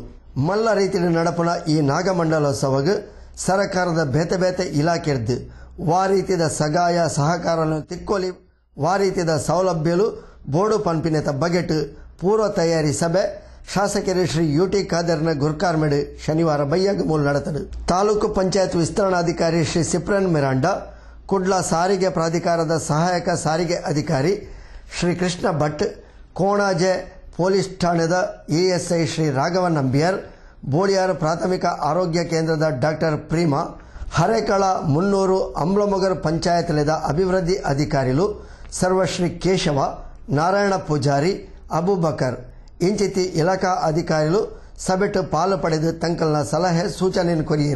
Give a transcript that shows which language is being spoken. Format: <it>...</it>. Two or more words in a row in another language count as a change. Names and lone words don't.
<tcy>ಮಲ್ಲ ರೀತಿಯಲ್ಲಿ ನಡಪುನ ಈ ನಾಗಮಂಡಲೋತ್ಸವಗೆ ಸರ್ಕಾರದ ಬೇತೆ ಬೇತೆ ಇಲಾಖೆರ್ದು ವಾ ರೀತಿಯ ಸಗಾಯ ಸಹಕಾರವನ್ನು ತಿಕ್ಕೋಲಿ ವಾ ರೀತಿಯ ಸೌಲಭ್ಯಲು ಬೋರ್ಡು ಪಂಪಿನೆತ ಬಗೆಟ್ ಪೂರ್ವ ತಯಾರಿ ಸಭೆ ಶಾಸಕರು ಶ್ರೀ ಯುಟಿ ಖಾದರ್ನ ಗುರ್ಕಾರ್ಮೆಡ್ ಶನಿವಾರ ಬೈಯಾಗ ಮೂಲ ನಡೆತದು. ತಾಲೂಕು ಪಂಚಾಯತ್ ವಿಸ್ತರಣಾಧಿಕಾರಿ ಶ್ರೀ ಸಿಪ್ರನ್ ಮಿರಾಂಡಾ, ಕುಡ್ಲ ಸಾರಿಗೆ ಪ್ರಾಧಿಕಾರದ ಸಹಾಯಕ ಸಾರಿಗೆ ಅಧಿಕಾರಿ ಶ್ರೀ ಕೃಷ್ಣ ಭಟ್, ಕೋಣಾಜೆ ಪೊಲೀಸ್ ಠಾಣೆದ ಎಎಸ್ಐ ಶ್ರೀ ರಾಘವನ್ ನಂಬಿಯರ್, ಬೋಳಿಯಾರು ಪ್ರಾಥಮಿಕ ಆರೋಗ್ಯ ಕೇಂದ್ರದ ಡಾಕ್ಟರ್ ಪ್ರೀಮಾ, ಹರೇಕಳ 300 ಅಂಬ್ಲಮೊಗರ್ ಪಂಚಾಯತ್ಲೆದ ಅಭಿವೃದ್ಧಿ ಅಧಿಕಾರಿಗಳು ಸರ್ವಶ್ರೀ ಕೇಶವ, ನಾರಾಯಣ ಪೂಜಾರಿ, ಅಬೂಬಕರ್ ಇಂಚಿತಿ ಇಲಾಖಾ ಅಧಿಕಾರಿಗಳು ಸಭೆಟ್ ಪಾಲು ಪಡೆದು ತಂಕಲ್ನ ಸಲಹೆ ಸೂಚನೆಯನ್ನು ಕೊರಿಯರು.</tcy>